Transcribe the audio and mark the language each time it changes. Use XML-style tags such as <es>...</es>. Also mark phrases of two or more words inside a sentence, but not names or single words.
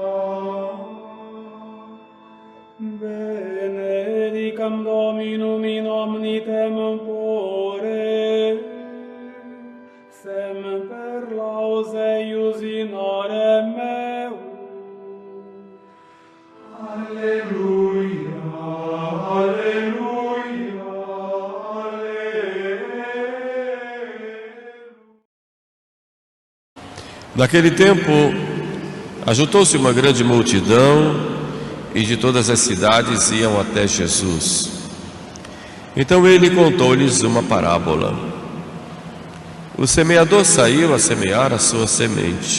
<la>Benedicam Dominum in omni tempore, semper laus eius in ore meu. Alleluia, alleluia, alleluia.</la> <pt>Naquele tempo, ajuntou-se uma grande multidão e de todas as cidades iam até Jesus. Então ele contou-lhes uma parábola. O semeador saiu a semear a sua semente.</pt>